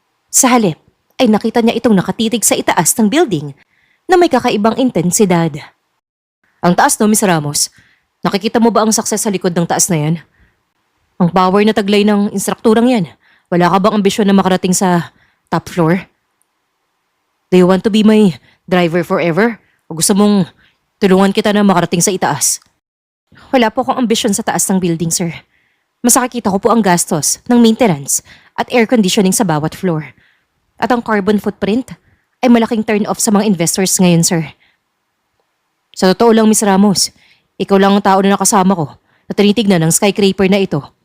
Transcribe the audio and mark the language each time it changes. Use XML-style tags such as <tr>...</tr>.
<tl>Sa halip, ay nakita niya itong nakatitig sa itaas ng building na may kakaibang intensidad. Ang taas, no, Miss Ramos? Nakikita mo ba ang success sa likod ng taas na yan? Ang power na taglay ng instrukturang yan. Wala ka bang ambisyon na makarating sa top floor?</tl> <en>Do you want to be my driver forever?</en> <tl>O gusto mong tulungan kita na makarating sa itaas? Wala po akong ambisyon sa taas ng building, sir. Mas nakikita ko po ang gastos ng maintenance at air conditioning sa bawat floor. At ang carbon footprint ay malaking turn-off sa mga investors ngayon, sir. Sa totoo lang, Miss Ramos, ikaw lang ang tao na nakasama ko na tinitignan ng skyscraper na ito.</tl>